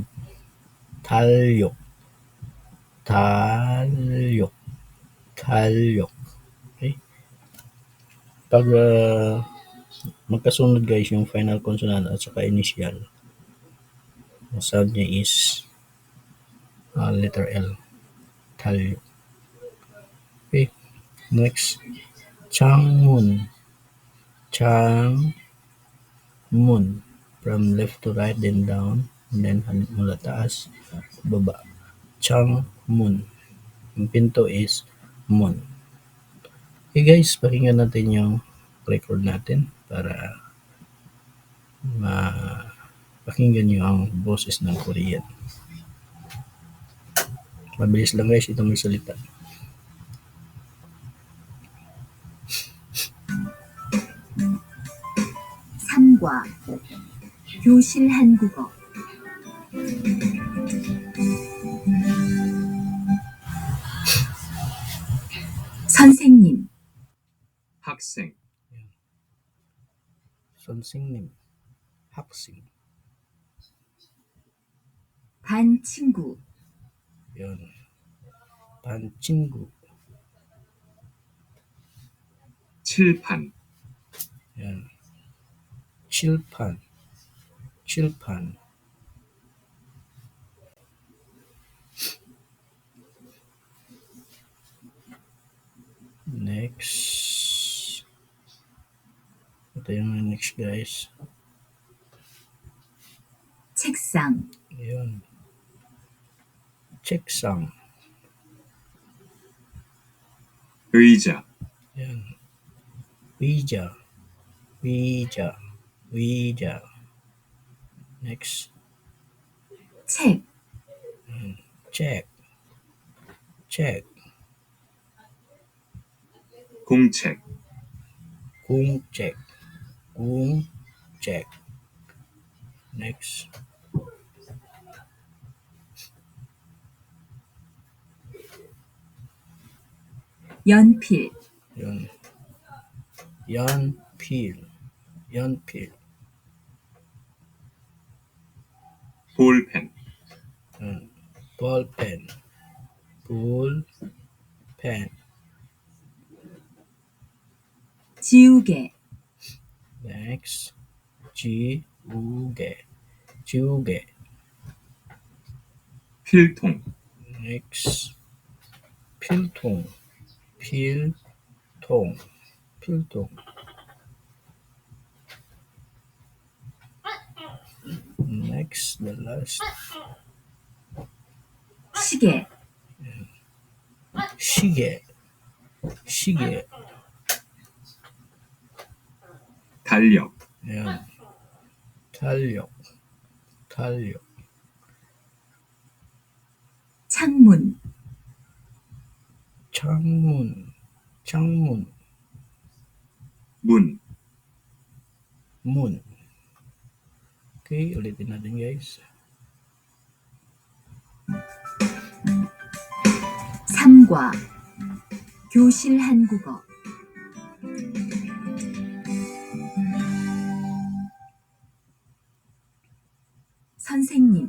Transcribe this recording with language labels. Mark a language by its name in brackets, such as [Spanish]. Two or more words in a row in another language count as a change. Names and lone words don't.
[Korean] Talyok. Talyok. Talyok. Okay? [Filipino] Pag magkasunod guys yung final consonant at saka initial, ang sound niya is letter L. [Korean] Talyok. Okay. Next. Changmun. Changmun. [English] From left to right, then down, and then [Filipino] mula taas, baba. Changmun. Yung pinto is mun. Okay guys, pakinggan natin yung record natin para mapakinggan nyo ang boses ng Korean. Mabilis lang guys itong magsalita. [Korean] 삼과 교실 한국어 선생님 학생, 선생님, 학생. 반 친구 Yun. 반 친구. 칠판, Yan. 칠판. 칠판. [English] Next. [Filipino] Ito yung next guys. [Korean] 책상 Yun. 책상. 의자, Yan. 의자. 의자. 의자. [English] Next. [Korean] 책 [English] check. check. [Korean] 공책, 공책. 공책. [English] Next. [Korean] 연필 Yun. 연필. 연필. 볼펜, [English] Yun. ballpen. ballpen. [Korean] 지우개 Next. 지우개. 지우개. 필통, Next. 필통. 필통. 필통. [English] Next, the last. [Korean] 시계, 시계. 시계. 달력, Ayan. 달력. 달력. 창문, 창문. 창문. 문, [Filipino] Moon. Okay, ulitin natin guys. [Korean] 삼과, 교실 한국어, 선생님,